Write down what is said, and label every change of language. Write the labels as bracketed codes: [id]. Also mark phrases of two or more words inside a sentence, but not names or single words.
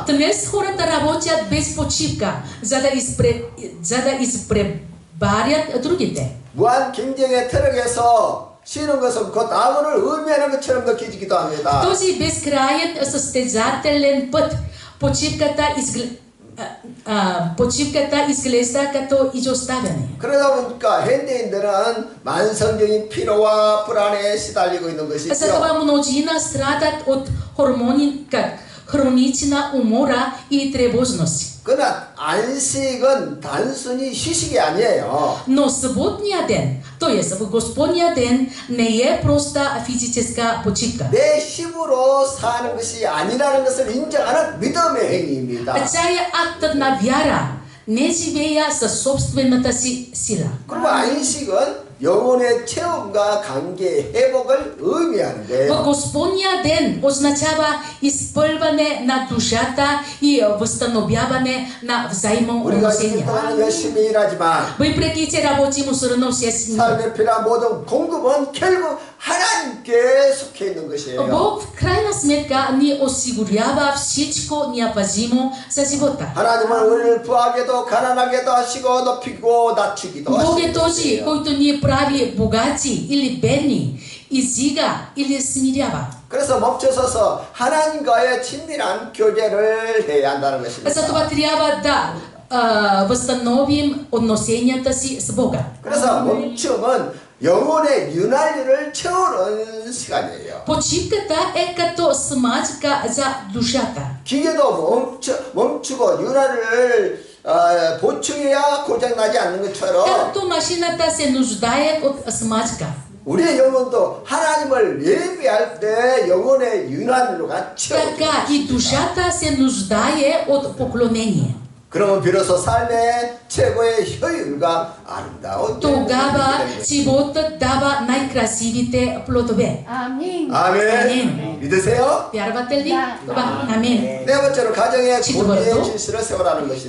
[bg] Днес хората работят без почивка, за да изпреварят другите. [ko] 무한 경쟁의 트럭에서 쉬는 것은 곧 아무를 의미하는 것처럼 느껴지기도 [bg] В [ko] 합니다. [bg] този безкрайен състезателен път почивката изглежда като изоставяне. [ko] 그러다 보니까 현대인들은 만성적인 피로와 불안에 시달리고 있는 것이죠. [bg] Затова мнозина страдат от хронична умора и тревожност. [ko] 그러나 안식은 단순히 휴식이 아니에요. [bg] Но съботния ден, т.е. в Господния ден, не е проста физическа почивка. [ko] 내 힘으로 사는 것이 아니라는 것을 인정하는 믿음의 행위입니다. [bg] Това е актът на вяра. Не живея със собствената си сила. [ko] 그리고 안식은 영혼의 체험과 관계의 회복을 의미하는 [bg] В [ko] 거예요. [bg] Господния ден означава изпълване на душата и възстановяване на [ko] 우리가 [bg] взаимоотношения. [ko] 지금 열심히 일하지만 [bg] Въпреки че работим усърдно всеки ден, [ko] 삶의 필요한 모든 공급은 결국 하나님께 속해 있는 것이에요. [bg] Бог в крайна сметка ни осигурява всичко необходимо за живота. [ko] 하나님은 우리를 부하게도 가난하게도 하시고 높이고 낮추기도 [bg] Бог е [ko] 하시는 [bg] този, [ko] 것이에요. [bg] който ни прави богати или бедни, издига или смирява. [ko] 그래서 멈춰서서 하나님과의 친밀한 교제를 해야 한다는 것입니다. [bg] Затова трябва да възстановим отношенията си с Бога. [ko] 그래서 멈춤은 영혼의 윤활유를 채우는 시간이에요. [bg] Почивката е като смачка за душата. [ko] 기계도 멈추고 윤활유를 보충해야 고장나지 않는 것처럼 [bg] Както машината се нуждае от смачка. [ko] 우리의 영혼도 하나님을 예배할 때 영혼의 윤활유가 채워져요. [bg] Така и душата се нуждае от поклонение. [ko] 그러면 비로소 삶의 최고의 효율과 아름다운 [bg] Тогава животът дава най-красивите плодове. Амин. [ko] 아멘. 믿으세요? [bg] Вярвате ли? Да. Това? Амин. [ko] 네 번째로 가정의 [bg] четвърто, [ko] 권위의 질서를 세우라는 것입니다.